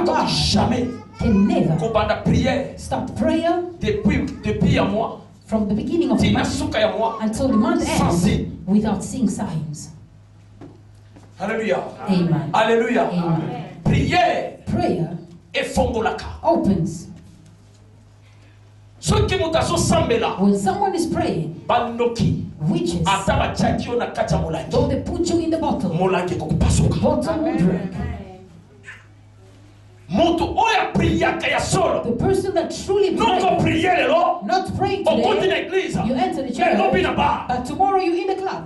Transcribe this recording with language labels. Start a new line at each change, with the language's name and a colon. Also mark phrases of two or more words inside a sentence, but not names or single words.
Lingala: akoki
English: God
French: jamais
English: can never
Lingala: kobanda prière
English: stop prayer
Lingala: depuis ya moi
English: from the beginning of the
Lingala: tina
English: month
Lingala: suka ya moi.
English: until the month
French: Sans
English: ends
French: signe.
English: without seeing signs. Alléluia. Amen. Alléluia. Amen.
French: Prière
English: Prayer
Lingala: efongolaka.
English: opens. When someone is praying, witches, though they put you in the bottle, bottle will break. The person that truly prays, not praying today, you enter the church, but tomorrow you're in the club.